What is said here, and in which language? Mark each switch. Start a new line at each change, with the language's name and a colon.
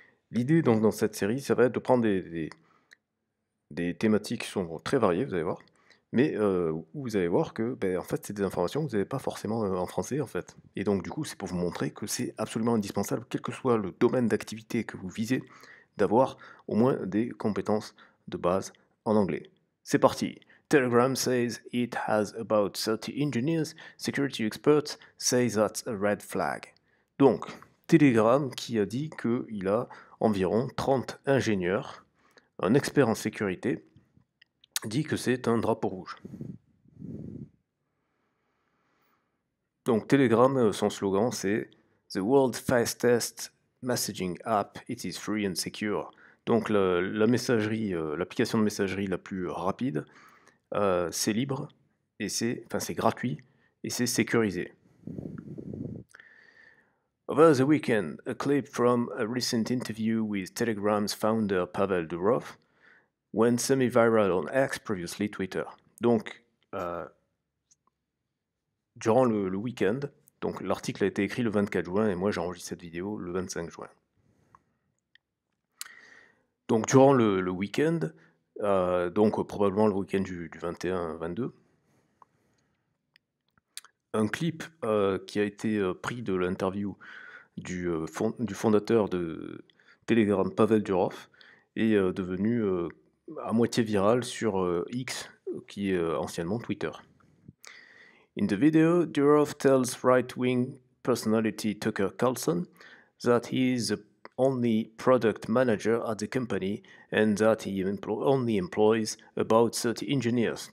French: L'idée donc dans cette série, ça va être de prendre des thématiques qui sont très variées, vous allez voir, mais où vous allez voir que en fait, c'est des informations que vous n'avez pas forcément en français en fait. Et donc du coup, c'est pour vous montrer que c'est absolument indispensable, quel que soit le domaine d'activité que vous visez, d'avoir au moins des compétences de base en anglais. C'est parti.
English: Telegram says it has about 30 engineers. Security experts say that's a red flag.
French: Donc, Telegram qui a dit qu'il a environ 30 ingénieurs, un expert en sécurité, dit que c'est un drapeau rouge. Donc Telegram, son slogan c'est
English: The world's fastest messaging app, it is free and secure.
French: Donc la messagerie, l'application de messagerie la plus rapide, c'est libre et c'est gratuit et c'est sécurisé.
English: Over the weekend, a clip from a recent interview with Telegram's founder Pavel Durov went semi-viral on X, previously Twitter.
French: Donc, durant le week-end, donc l'article a été écrit le 24 juin et moi j'enregistre cette vidéo le 25 juin. Donc durant le week-end, donc probablement le week-end du 21-22, un clip qui a été pris de l'interview du fondateur de Telegram, Pavel Durov, est devenu à moitié viral sur X, qui est anciennement Twitter.
English: In the video, Durov tells right-wing personality Tucker Carlson that he is the only product manager at the company and that he only employs about 30 engineers.